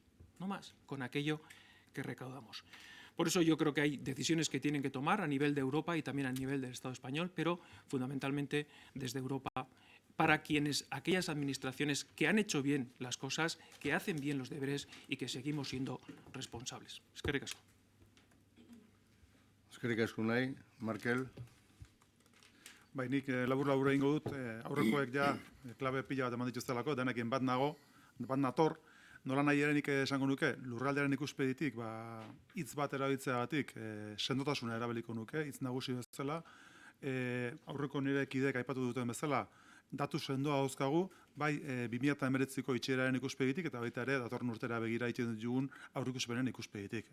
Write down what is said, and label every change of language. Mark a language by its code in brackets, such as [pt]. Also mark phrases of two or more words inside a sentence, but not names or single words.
[es] No más, con aquello que recaudamos. Por eso yo creo que hay decisiones que tienen que tomar a nivel de Europa y también a nivel del Estado español, pero fundamentalmente desde Europa, para aquellas administraciones que han hecho bien las cosas, que hacen bien los deberes y que seguimos siendo responsables. [eu] Eskerrik asko. Eskerrik asko nahi, Markel. Bai, nik labur egingo dut, aurrekoek ja klabe pila bat eman dituztelako, denekin bat nator, nola nahi ere nik esango nuke, lurraldearen ikuspeditik, hitz bat erabiltzeagatik, sendotasuna erabiliko nuke, hitz nagusi bezala, aurreko nire kideek aipatu duten bezala, datu sendoa dauzkagu, bai 2019ko itxieraren ikuspegitik eta baita ere datorren urtera begira egiten dugun aurreikuspenen ikuspegitik.